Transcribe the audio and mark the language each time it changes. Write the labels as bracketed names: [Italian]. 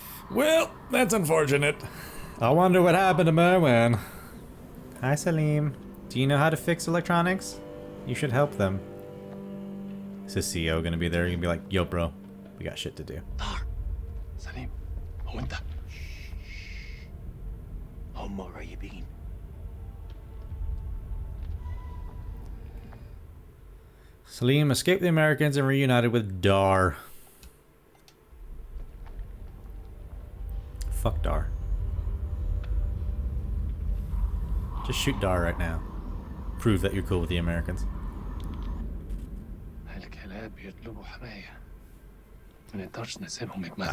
[English] Well, that's unfortunate. I wonder what happened to Merwin. Hi, Salim. Do you know how to fix electronics? You should help them. Is the CEO gonna be there? You're gonna be like, yo, bro, we got shit to do. [Arabic] Salim, هو انت هم قريبين. [English] Salim escaped the Americans and reunited with Dar. Fuck Dar. Just shoot Dar right now. Prove that you're cool with the Americans. [Arabic] هالكلاب يطلبوا حماية. ما نقدرش نسيبهم يتمرقوا.